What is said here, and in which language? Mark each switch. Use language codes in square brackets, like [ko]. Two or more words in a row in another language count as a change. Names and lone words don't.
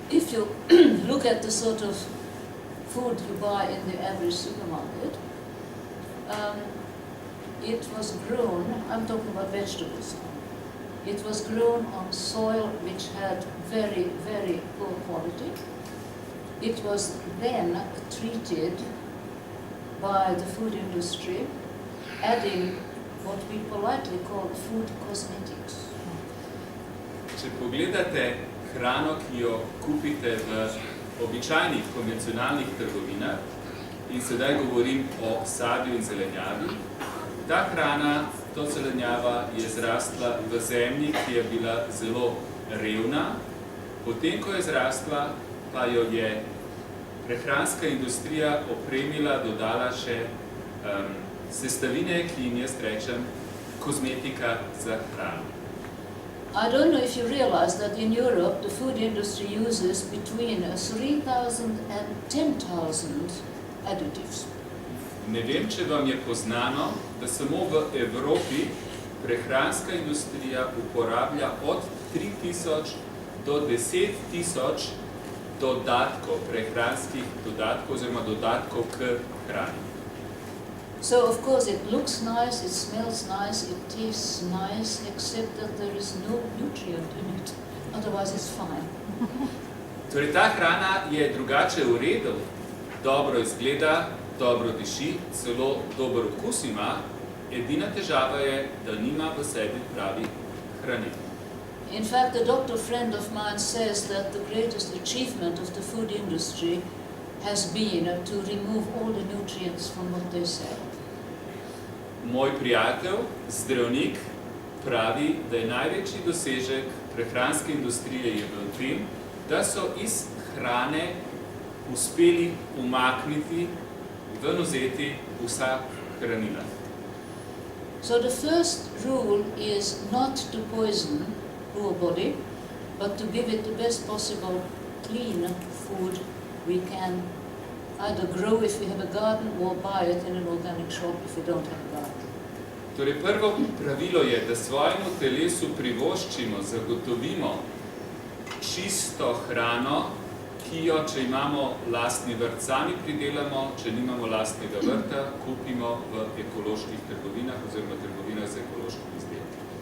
[en] if you look at the sort of food you buy in the average supermarket, it was grown, I'm talking about vegetables now, it was grown on soil which had very, very poor quality. It was then treated by the food industry, adding what we politely call food cosmetics. [sl] Če pogledate hrano, ki jo kupite v običajnih konvencionalnih trgovinah, in sedaj govorim o sadju in zelenjavi, ta hrana, to zelenjava je zrastla v zemlji, ki je bila zelo revna, potem, ko je zrastla, pa jo je prehranska industrija opremila, dodala še sestavine, ki jim jaz rečem kozmetika za hrano. [en] I don't know if you realize that in Europe the food industry uses between 3,000 and 10,000 additives. [sl] Ne vem, če vam je poznano, da samo v Evropi prehranska industrija uporablja od 3,000 do 10,000 dodatkov, prehranskih dodatkov oziroma dodatkov k hrani. [en] So of course it looks nice, it smells nice, it tastes nice, except that there is no nutrient in it. Otherwise it's fine. [sl] Torej, ta hrana je drugače v redu, dobro izgleda, dobro diši, celo dober okus ima, edina težava je, da nima v sebi pravi hranil. [en] In fact, a doctor friend of mine says that the greatest achievement of the food industry has been to remove all the nutrients from what they sell. [sl] Moj prijatelj, zdravnik, pravi, da je največji dosežek prehranske industrije je v tem, da so iz hrane uspeli umakniti, ven vzeti vsa hranila. [en] So the first rule is not to poison poor body, but to give it the best possible clean food we can either grow if we have a garden or buy it in an organic shop if we don't have a garden. [sl] Torej, prvo pravilo je, da svojemu telesu privoščimo, zagotovimo čisto hrano, ki jo, če imamo lastni vrt, sami pridelamo, če nimamo lastnega vrta, kupimo v ekoloških trgovinah oziroma trgovinah z ekološkimi izdelki.